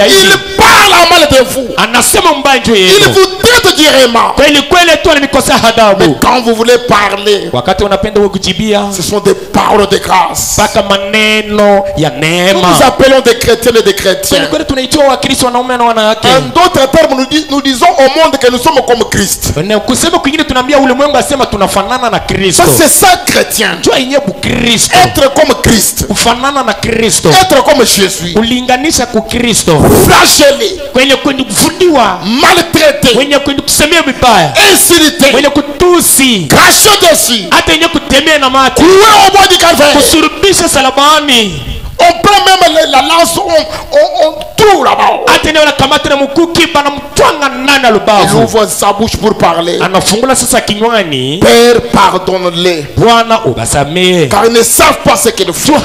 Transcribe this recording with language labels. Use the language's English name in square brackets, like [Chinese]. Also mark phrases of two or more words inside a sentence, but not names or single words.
[French] Il parle en mal de vous. [Swahili] Anasema mbaya juu yenu. [French] Il vous traite durement. [Swahili] Kweli kweli tu alinikosa adabu. [French] Mais quand vous voulez parler, [Swahili] wakati unapenda kujibia, [French] ce sont des paroles de grâce. [Swahili] Paka maneno ya neema. [French] Nous appelons des chrétiens et des chrétiens. [Swahili] Kweli tunaitwa Wakristo wanaume na wanawake. [French] En d'autres termes, nous disons au monde que nous sommes comme Christ. [Swahili] Kusema kwingine tunaambia ulimwengu asema tunafanana na Kristo. [French] Ça c'est ça chrétien. [Swahili] Jua yenyewe Kristo. [French] Être comme Christ. [Swahili] Kufanana na Kristo. [French] Être comme Jésus. [Swahili] Kulinganisha ku Kristo. [French] Flagellé. [Swahili] Kwenye kufundiwa. [French] Maltraité. [Swahili] Kwenye kusemea vibaya. [French] Insulté. [Swahili] Kwenye kutusi. [French] Craché dessus. [Swahili] Hata yenyewe kutemea na mate. [French] Cloué au bois du calvaire. [Swahili] Kusurubisha salabani. [French] On prend même la lance, on trouve là-bas. Il ouvre sa bouche pour parler. Père, pardonne-les. Car ils ne savent pas ce qu'ils font.